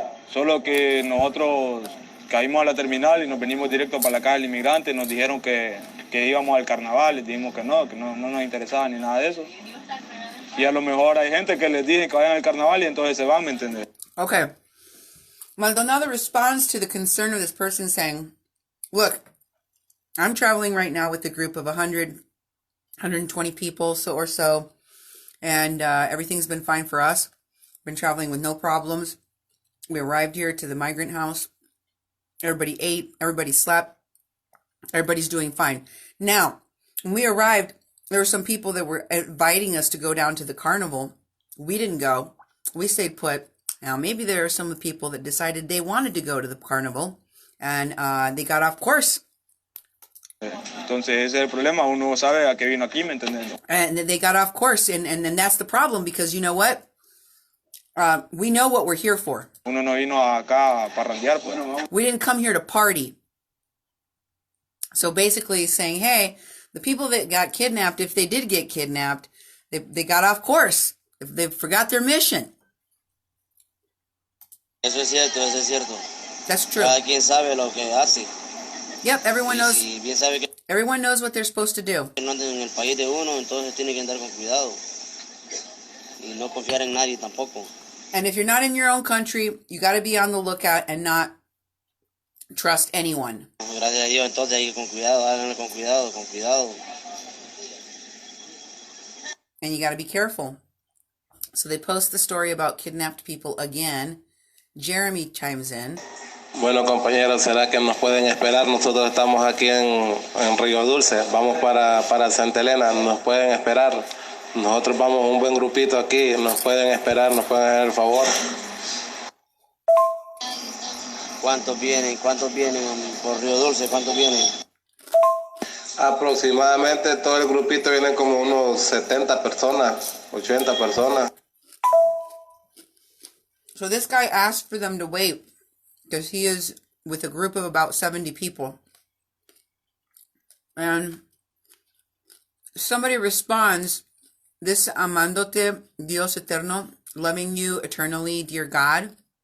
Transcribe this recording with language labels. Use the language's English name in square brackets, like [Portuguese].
[Spanish] Solo que nosotros caímos a la terminal y nos venimos directo para la calle del inmigrante. Nos dijeron que íbamos al carnaval, les dijimos que no nos interesaba ni nada de eso. Y a lo mejor hay gente que les dice que vayan al carnaval y entonces se van, ¿me entiendes? [English] Okay. Maldonado responds to the concern of this person saying, look, I'm traveling right now with a group of 100, 120 people or so, and everything's been fine for us. Been traveling with no problems. We arrived here to the migrant house. Everybody ate, everybody slept, everybody's doing fine. Now, when we arrived, there were some people that were inviting us to go down to the carnival. We didn't go. We stayed put. Now, maybe there are some people that decided they wanted to go to the carnival, and they got off course. [Spanish] Entonces ese es el problema, uno sabe a qué vino aquí, ¿me entiendes? [English] And they got off course, and that's the problem, because you know what? We know what we're here for. [Spanish] Uno no vino acá a parrandear, pues. [English] We didn't come here to party. So basically saying, hey, the people that got kidnapped, if they did get kidnapped, they got off course. If they forgot their mission. [Spanish] Eso es cierto, eso es cierto. [English] That's true. [Spanish] Cada quien sabe lo que hace. [English] Yep, everyone knows. [Spanish] Y bien sabe que [English] everyone knows what they're supposed to do. [Spanish] no anden en el país de uno, entonces tiene que andar con cuidado. Y no confiar en nadie tampoco. [English] And if you're not in your own country, you got to be on the lookout and not trust anyone. [Spanish] Gracias a Dios, entonces hay que con cuidado, háganlo con cuidado, con cuidado. [English] And you got to be careful. So they post the story about kidnapped people again. Jeremy chimes in. [Spanish] Bueno, compañeros, ¿será que nos pueden esperar? Nosotros estamos aquí en Río Dulce. Vamos para Santa Elena. ¿Nos pueden esperar? Nosotros vamos un buen grupito aquí. ¿Nos pueden esperar? ¿Nos pueden hacer el favor? ¿Cuántos vienen? ¿Cuántos vienen por Río Dulce? ¿Cuántos vienen? Aproximadamente todo el grupito viene como unos 70 personas, 80 personas. [English] So this guy asked for them to wait because he is with a group of about 70 people. And somebody responds, this [Spanish] amándote Dios eterno, [English] loving you eternally, dear God.